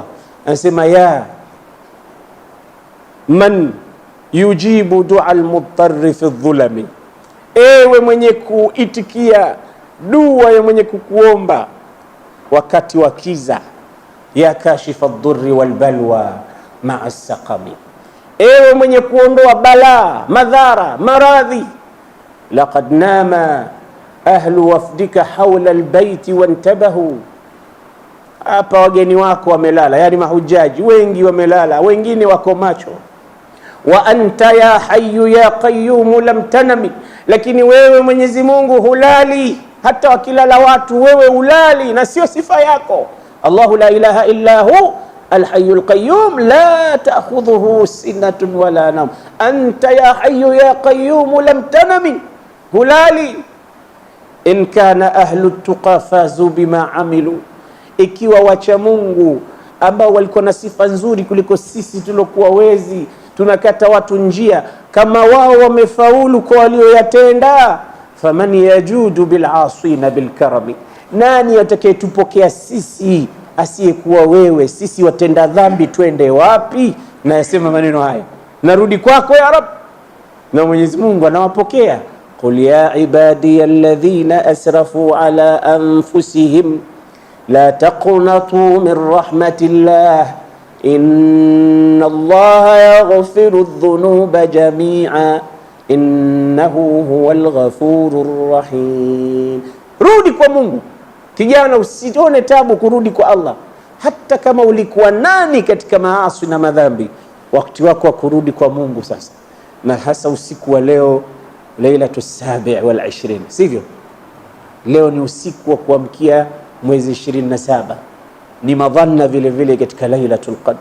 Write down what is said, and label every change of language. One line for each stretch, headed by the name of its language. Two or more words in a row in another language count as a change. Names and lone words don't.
Swahili: Anasema
Arabic: يا من يجيب دعاء المضطر في الظلم,
Swahili: ewe mwenye kuitikia dua ya mwenye kukuomba wakati wa kiza,
Arabic: يا كاشف الضر والبلوى مع السقم,
Swahili: ewe mwenye kuondoa balaa, madhara, maradhi.
Arabic: لقد نام أهل وفدك حول البيت وانتبهوا.
Swahili: Hapa wageni wako wamelala, yani mahujaji wengi wamelala, wengine wako macho.
Arabic: وأنت يا حي يا قيوم لم تنم,
Swahili: lakini wewe Mwenyezi Mungu hulali hata wakilala watu wewe ulali, na sio sifa yako.
Arabic: الله لا إله إلا هو الحي القيوم لا تأخذه سنة ولا نوم أنت يا حي يا قيوم لم تنم, hulali. إن كان أهل التقى فازوا بما عملوا,
Swahili: ikiwa wacha Mungu ambao walikuwa na sifa nzuri kuliko sisi tulokuwa wezi tunakata watu njia, kama wao wamefaulu kwa walioyatenda,
Arabic: فمن يجود بالأسنى بالكرم,
Swahili: nani atakayetupokea sisi asiyekuwa wewe? Sisi watenda dhambi twende wapi? Na yasema maneno haya, narudi kwako
Arabic: يا رب,
Swahili: na Mwenyezi Mungu anawapokea.
Arabic: قل يا عبادي الذين أسرفوا على أنفسهم لا تقنطوا من رحمة الله إن الله يغفر الذنوب جميعا إنه هو الغفور الرحيم.
Swahili: Rudi kwa Mungu kijana, usione tabu kurudi kwa Allah. Hata kama ulikuwa nani katika maasi na madhambi, wakati wako wa kurudi kwa Mungu sasa, na hasa usiku wa leo, Lailatu 27, sivyo? Leo ni usiku wa kuamkia mwezi 27, ni madhanna vile vile katika Lailatul Qadr.